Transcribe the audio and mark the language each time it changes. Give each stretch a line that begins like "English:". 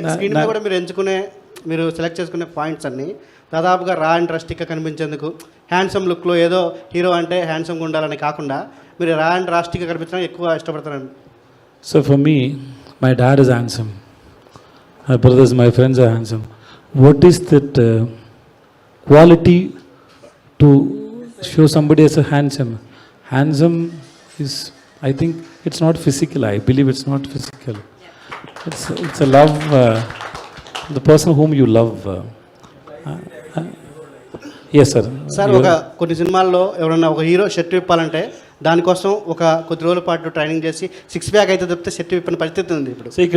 Telugu: Screen మీద కూడా మీరు సెలెక్ట్ చేసుకునే పాయింట్స్ అన్నీ దాదాపుగా రా అండ్ రస్టిక్గా కనిపించేందుకు హ్యాండ్సమ్ లుక్లో ఏదో హీరో అంటే హ్యాండ్సమ్గా ఉండాలని కాకుండా మీరు రా అండ్ రాస్టిక్గా కనిపించడానికి ఎక్కువ ఇష్టపడతారండి.
English: So for me my dad is handsome, my brothers, my friends are handsome. What is that quality to show somebody as a handsome is, I think it's not physical. I believe it's not physical. It's a love, the person whom you love. Yes sir.
Telugu: Sir ఒక కొన్ని సినిమాల్లో ఎవరన్నా ఒక hero shirt విప్పాలంటే దానికోసం ఒక కొద్ది రోజుల పాటు ట్రైనింగ్ చేసి 6 ప్యాక్ అయితే తప్పితే షర్ట్ విప్పిన పరిస్థితి ఉంది ఇప్పుడు.